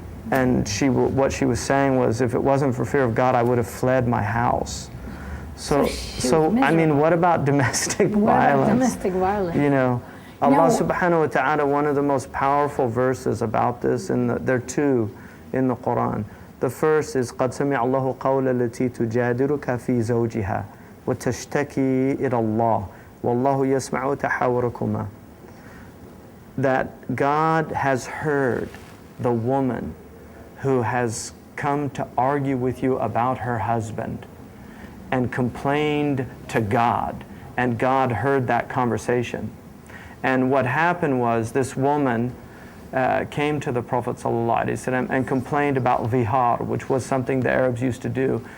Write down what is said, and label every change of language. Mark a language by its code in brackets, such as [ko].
[en] And what she was saying was, if it wasn't for fear of God, I would have fled my house. So I mean, what about domestic violence? What about domestic violence? You know, Allah subhanahu wa ta'ala, one of the most powerful verses about this, there are two in the Quran. The first is, [ar] قَدْ سَمِعَ اللَّهُ قَوْلَ الَّتِي تُجَادِلُكَ فِي زَوْجِهَا وَتَشْتَكِي إِلَى اللَّهِ وَاللَّهُ يَسْمَعُ تَحَاوُرَكُمَا. [en] That God has heard the woman who has come to argue with you about her husband and complained to God, and God heard that conversation. And what happened was, this woman came to the Prophet ﷺ and complained about vihar, which was something the Arabs used to do.